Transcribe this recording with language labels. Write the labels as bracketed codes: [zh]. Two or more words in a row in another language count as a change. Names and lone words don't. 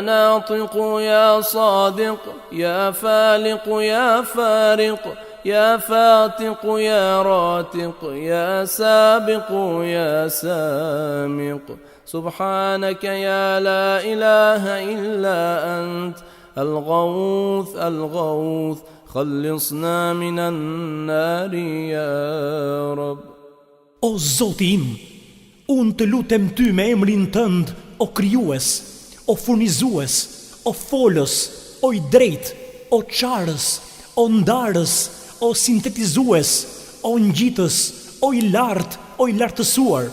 [ar] ناطق يا صادق يا فالق يا فارق يا فاتق يا راتق يا سابق يا سامق سبحانك يا لا إله إلا أنت الغوث الغوث خلصنا من النار يا رب. [sq] O Zoti im, unë të lutem ty me emrin tënd, o krijues, o furnizues, o folës, o i drejt, o çarës, o ndarës, o sintetizues, o ngjitës, o i lartë, o i lartësuar.